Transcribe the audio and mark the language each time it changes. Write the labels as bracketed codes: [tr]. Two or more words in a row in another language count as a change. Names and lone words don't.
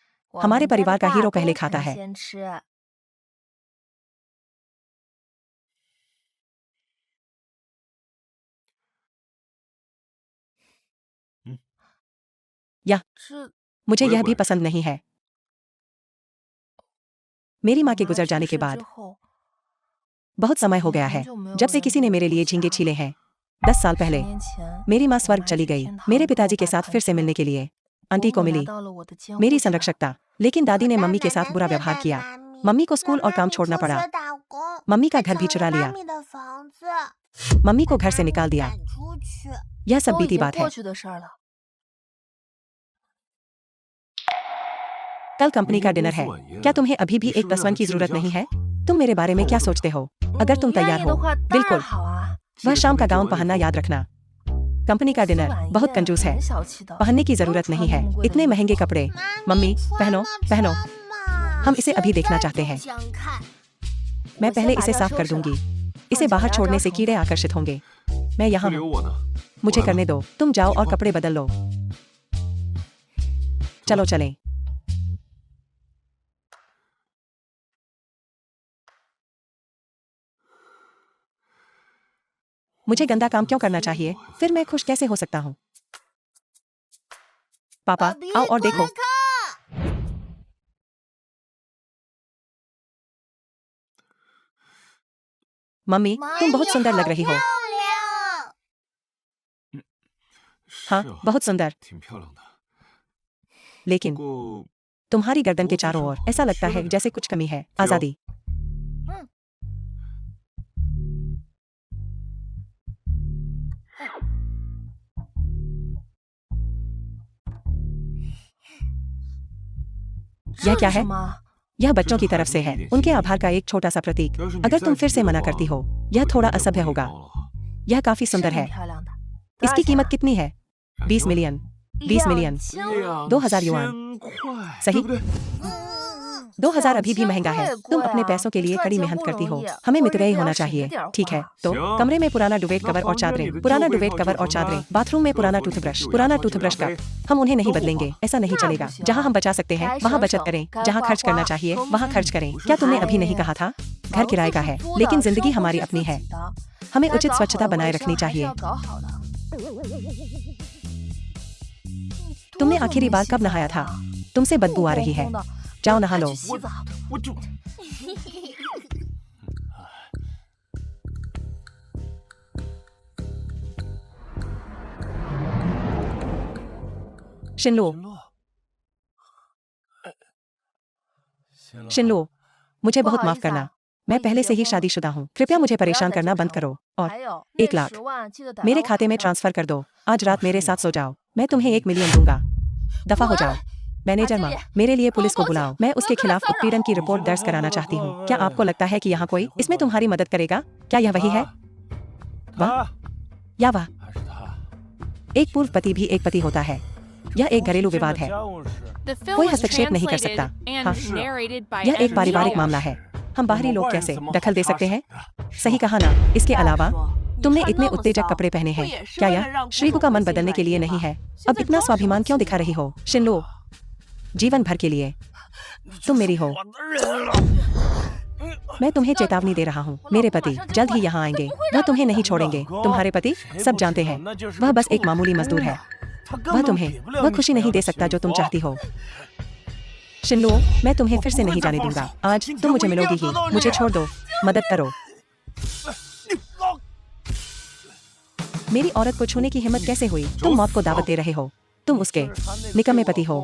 [hi] हमारे परिवार का हीरो पहले खाता है। [zh] 先吃。 [hi] या [zh] 是 [hi] मुझे ओए यह भी ओए। पसंद नहीं है। मेरी माँ के [zh] 妈 [hi] गुजर [zh] 去 [hi] जाने के [zh] 世 [hi] बाद [zh] 之后， [hi] बहुत समय हो गया है जब से किसी ने मेरे लिए झींगे छीले हैं। 10 साल 10 पहले [zh] 年前， [hi] मेरी माँ [zh] 我 [hi] स्वर्ग [zh] 妈 [hi] चली [zh] 去 [hi] गई [zh] 天堂 [hi] मेरे [zh] 和 [hi] पिताजी [zh] 我 [hi] के [zh] 爸 [hi] साथ [zh] 团 [hi] फिर से [zh] 聚 [hi] मिलने के लिए। आंटी [zh] 伯 [hi] को [zh] 母来 [hi] मिली [zh] 到了我的监 [hi] मेरी [zh] 护下。 [hi] संरक्षकता, लेकिन दादी ने मम्मी के साथ बुरा व्यवहार किया। मम्मी को स्कूल और काम छोड़ना पड़ा। मम्मी का घर भी चुरा लिया। मम्मी को घर से निकाल दिया। यह सब 都已 बीती 经 बात है। 过去的事儿了。 कल कंपनी का डिनर है। क्या तुम्हें अभी भी एक +1 की जरूरत नहीं है? तुम मेरे बारे में क्या सोचते हो? अगर तुम [zh] 你愿 [hi] तैयार [zh] 意 [hi] हो [zh] 的话，当然 [hi] बिल्कुल [zh] 好啊。 [hi] वह शाम का गाउन पहनना याद रखना। कंपनी का [zh] 私 [hi] डिनर [zh] 晚 [hi] बहुत [zh] 宴 [hi] कंजूस है। [zh] 很小气的， [hi] पहनने की [zh] 不用 [hi] जरूरत [zh] 穿 [hi] नहीं [zh] 那 [hi] है [zh] 么贵的 [hi] इतने [zh] 衣服 [hi] महंगे कपड़े। मम्मी पहनो पहनो। हम इसे अभी देखना चाहते हैं। मैं [zh] 我先 [hi] पहले [zh] 把 [hi] इसे [zh] 这 [hi] साफ [zh] 收 [hi] कर [zh] 拾了 [hi] दूंगी। [zh] 放 [hi] इसे [zh] 脚 [hi] बाहर [zh] 丫 [hi] छोड़ने [zh] 招 [hi] से [zh] 虫 [hi] कीड़े [zh] 子 [hi] आकर्षित होंगे। मैं [zh] 这 [hi] यहाँ [zh] 里有 [hi] हूँ [zh] 我呢。 [hi] मुझे [zh] 我来 [hi] करने [zh] 了 [hi] दो। तुम जाओ और [zh] 好 [hi] कपड़े बदल लो। चलो चलें। मुझे गंदा काम क्यों करना चाहिए? फिर मैं खुश कैसे हो सकता हूँ? पापा आओ और देखो। मम्मी तुम बहुत सुंदर लग रही हो। [zh] 是 [hi] हाँ [zh] 啊 [hi] बहुत सुंदर। [zh] 挺漂亮的。 [hi] लेकिन [zh] 不过 [hi] तुम्हारी गर्दन के चारों ओर ऐसा लगता है जैसे कुछ कमी है। आजादी। यह [zh] 这 [hi] क्या [zh] 是 [hi] है? [zh] 什么？ [hi] यह बच्चों की तरफ से है उनके आभार का एक छोटा सा प्रतीक। अगर तुम फिर से मना करती हो यह थोड़ा असभ्य होगा। यह काफी [zh] 是 [hi] सुंदर [zh] 挺 [hi] है। [zh] 漂亮的。多少 [hi] इसकी [zh] 钱 [hi] कीमत [zh] 啊 [hi] कितनी है? 20 मिलियन। 20 मिलियन 2000 2000 युआन। [zh] 块， [hi] सही [zh] 对不对？ [hi] 2000 अभी भी 2000 महंगा है। [zh] 贵 [hi] तुम अपने [zh] 啊 [hi] पैसों के लिए [zh] 赚 [hi] कड़ी [zh] 钱 [hi] मेहनत [zh] 不 [hi] करती [zh] 容 [hi] हो [zh] 易 [hi] हमें [zh] 过 [hi] मितव्ययी [zh] 日子要 [hi] होना [zh] 省着 [hi] चाहिए। [zh] 点儿 [hi] ठीक है [zh] 花 [hi] तो [zh] 行 [hi] कमरे में पुराना डुवेट [zh] 那 [hi] कवर और [zh] 房间 [hi] चादरें [zh] 里的 [hi] पुराना [zh] 旧被 [hi] डुवेट [zh] 套 [hi] कवर [zh] 旧 [hi] और [zh] 床 [hi] चादरें [zh] 单 [hi] बाथरूम में [zh] 客 [hi] पुराना [zh] 服里的 [hi] टूथब्रश [zh] 旧牙 [hi] पुराना [zh] 刷、旧 [hi] टूथब्रश [zh] 牙 [hi] कप [zh] 杯， [hi] हम उन्हें नहीं [zh] 都 [hi] बदलेंगे [zh] 换。 [hi] ऐसा नहीं [zh] 那 [hi] चलेगा। [zh] 不行 [hi] जहाँ हम बचा सकते हैं [zh] 该 [hi] वहाँ [zh] 省 [hi] बचत [zh] 省 [hi] करें। [zh] 该 [hi] जहाँ [zh] 花 [hi] खर्च करना [zh] 花 [hi] चाहिए [zh] 都 [hi] वहाँ [zh] 是 [hi] खर्च करें। [zh] 不是 [hi] क्या तुमने [zh] 哎 [hi] अभी नहीं [zh] 呀 [hi] कहा था? घर [zh] 房子 [hi] किराए [zh] 是 [hi] का है [zh] 租的 [hi] लेकिन जिंदगी [zh] 生活 [hi] हमारी [zh] 是 [hi] अपनी [zh] 自 [hi] है। [zh] 己的 [hi] हमें [zh] 该 [hi] उचित [zh] 搞好 [hi] स्वच्छता [zh] 的 [hi] बनाए [zh] 卫生 [hi] रखनी [zh] 还是 [hi] चाहिए। [zh] 要搞好的。 [hi] तुमने [zh] 多久 [hi] आखिरी [zh] 没 [hi] बार [zh] 洗 [hi] कब [zh] 澡 [hi] नहाया था? [zh] 了 [hi] तुमसे [zh] 雾 [hi] बदबू आ [zh] 烘 [hi] रही है। [zh] 烘的 [hi] जाओ नहा [zh] 快 [hi] लो। [zh] 去洗澡。我就 शिनलो 行了。 [hi] शिनलो मुझे [zh] 不 [hi] बहुत [zh] 好 [hi] माफ [zh] 意思 [hi] करना [zh] 啊， [hi] मैं [zh] 我已经 [hi] पहले से [zh] 结 [hi] ही [zh] 婚了， [hi] शादीशुदा हूँ। कृपया [zh] 请 [hi] मुझे [zh] 你不要 [hi] परेशान [zh] 再 [hi] करना [zh] 纠 [hi] बंद [zh] 缠 [hi] करो [zh] 我。 [hi] और [zh] 还有那 [hi] 1 लाख [zh] 10万记得打 [hi] मेरे [zh] 到我 [hi] खाते में [zh] 卡上。 [hi] ट्रांसफर कर दो। आज रात मेरे साथ सो जाओ। मैं तुम्हें 1 मिलियन दूंगा। दफा हो जाओ। मैनेजर माँ मेरे लिए पुलिस को बुलाओ। मैं उसके खिलाफ उत्पीड़न की रिपोर्ट दर्ज कराना चाहती हूँ। क्या आपको लगता है कि यहाँ कोई इसमें तुम्हारी मदद करेगा? क्या यह वही है? [zh] 他 [hi] या वाह [zh] 还是他？ [hi] एक पूर्व पति भी एक पति होता है। यह एक घरेलू विवाद है। [en] The film [hi] कोई [en] was [hi] हस्तक्षेप नहीं कर [en] translated [hi] सकता। [en] and [hi] हाँ। [en] narrated by [hi] यह एक [en] M. [hi] पारिवारिक [en] Niall. [hi] मामला है। हम बाहरी लोग कैसे [zh] 怎么 [hi] दखल दे [zh] 好插 [hi] सकते [zh] 手 [hi] हैं? [zh] 的？ [hi] सही कहा ना। इसके [zh] 再 [hi] अलावा [zh] 说你 [hi] तुमने [zh] 穿 [hi] इतने [zh] 那么 [hi] उत्तेजक [zh] 骚 [hi] कपड़े पहने [zh] 不 [hi] हैं। [zh] 也是 [hi] क्या [zh] 为了 [hi] यह [zh] 让 [hi] श्रीगु [zh] 顾 [hi] का [zh] 总 [hi] मन [zh] 会心 [hi] बदलने के लिए [zh] 满意 [hi] नहीं [zh] 吗 [hi] है? [zh] 现 [hi] अब [zh] 在 [hi] इतना [zh] 装什么 [hi] स्वाभिमान क्यों [zh] 气 [hi] दिखा रही हो? शिनलो जीवन भर के लिए तुम मेरी हो। [zh] 我的人了。 [hi] मैं तुम्हें चेतावनी दे रहा हूँ। मेरे पति जल्द ही यहाँ आएंगे। वह तुम्हें नहीं छोड़ेंगे। तुम्हारे पति सब जानते हैं। वह बस एक मामूली मजदूर है। [zh] 他根 [hi] वह [zh] 本 [hi] तुम्हें [zh] 比不了 [hi] वह [zh] 你 [hi] खुशी [zh] 想要 [hi] नहीं [zh] 的 [hi] दे सकता जो तुम [zh] 幸福 [hi] चाहती हो। शिनलो मैं तुम्हें फिर से नहीं जाने दूंगा। आज तुम मुझे मिलोगी ही। मुझे छोड़ दो। मदद करो। मेरी औरत को छूने की हिम्मत कैसे हुई? तुम मौत को दावत दे रहे हो। तुम उसके निकम्मे पति हो।